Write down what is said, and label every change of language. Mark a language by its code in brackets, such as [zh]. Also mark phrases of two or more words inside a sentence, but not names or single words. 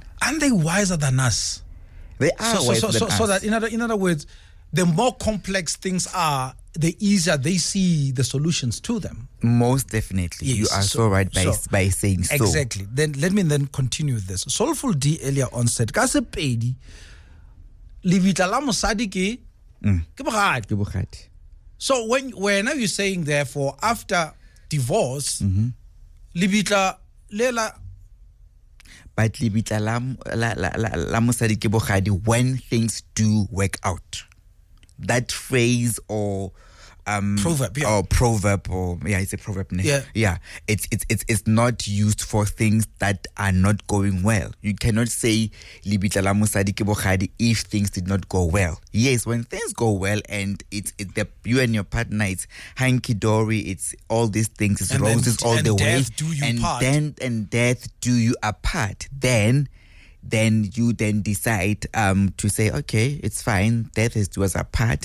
[en] Aren't they wiser than us? They are wiser than us. So that in other words, the more complex things are, the easier they see the solutions to them. Most definitely. Yes. You are so right by saying so. Exactly. Then let me continue with this. Soulful D earlier on said, [nso] ka sepedi libitla la mosadi ke bogadi. [en] So when now you're saying, therefore, after divorce, [nso] libitla lela. [en] But [nso] libitla la mosadi ke bogadi [en] when things do work out. That phrase or proverb, it's a proverb. It's not used for things that are not going well. You cannot say [nso] libitla la mosadi ke bogadi [en] if things did not go well. Yes, when things go well and you and your partner, it's hanky dory, it's all these things, it's roses all the way, and death do you apart. Then you decide to say, okay, it's fine, death is do us apart.